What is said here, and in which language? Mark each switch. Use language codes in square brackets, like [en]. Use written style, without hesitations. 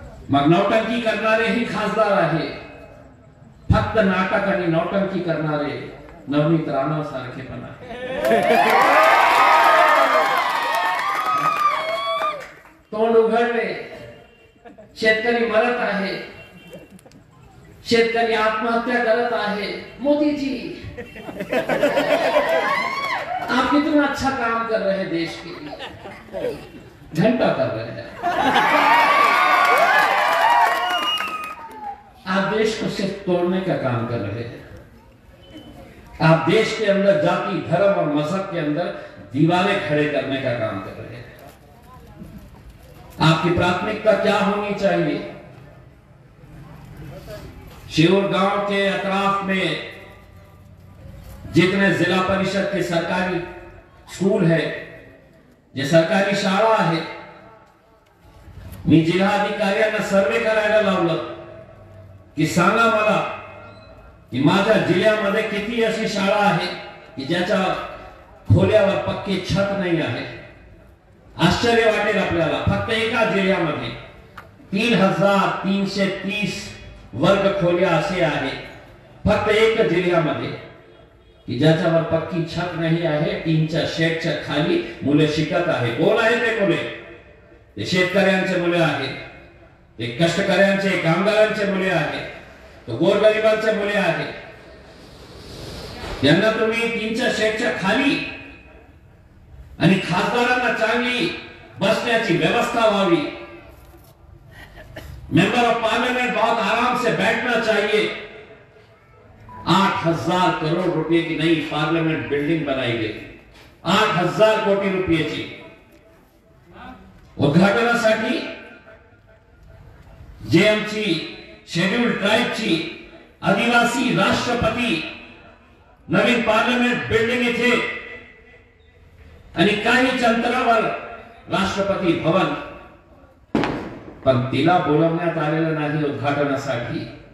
[mr] मग नौटंकी करणारे ही खासदार आहे. फक्त नाटक आणि नौटंकी करणारे नवनीत राणा सारखे पण आहे. तोंड उघडले, शेतकरी मरत आहे, शेतकरी आत्महत्या करत आहे. [hi] मोदी जी, आप कितना अच्छा काम कर रहे हैं देश के लिए, घंटा कर रहे हैं. आप देश को सिर्फ तोड़ने का काम कर रहे हैं. आप देश के अंदर जाति, धर्म और मजहब के अंदर दीवारें खड़े करने का काम कर रहे हैं. आपकी प्राथमिकता क्या होनी चाहिए? शिवूर गांव के अतराफ में जितने जिला परिषद के सरकारी स्कूल है, [mr] जे सरकारी शाळा आहे, मी जिल्हा अधिकाऱ्यांना सर्वे करायला लावलं की सांगा मला की माझ्या जिल्ह्यामध्ये किती अशी शाळा आहे की ज्याच्या खोल्यावर पक्के छत नाही आहे. आश्चर्य वाटेल आपल्याला. फक्त एका जिल्ह्यामध्ये 3330 वर्ग खोल्या असे आहे, फक्त एक जिल्ह्यामध्ये, की ज्याच्यावर पक्की छत नाही आहे. टीनच्या शेडच्या खाली मुले शिकत आहे. कोण आहे ते मुले? ते शेतकऱ्यांचे मुले आहेत, ते कष्टकऱ्यांचे, कामगारांचे मुले आहेत, तो गोरगरिबांचे मुले आहेत. यांना तुम्ही टीनच्या शेडच्या खाली, आणि खासदारांना चांगली बसण्याची व्यवस्था व्हावी. [hi] मेंबर ऑफ पार्लियामेंट बहुत आराम से बैठना चाहिए. 8000 करोड़ रुपए की नई पार्लियामेंट बिल्डिंग बनाई गई. [mr] 8000 कोटी रुपयाची. उद्घाटनासाठी जे आमची शेड्यूल्ड ट्राईबची आदिवासी राष्ट्रपती नवीन पार्लियामेंट बिल्डिंग इथे, आणि काहीच अंतरावर राष्ट्रपती भवन, पण तिला बोलवण्यात आलेलं नाही उद्घाटनासाठी.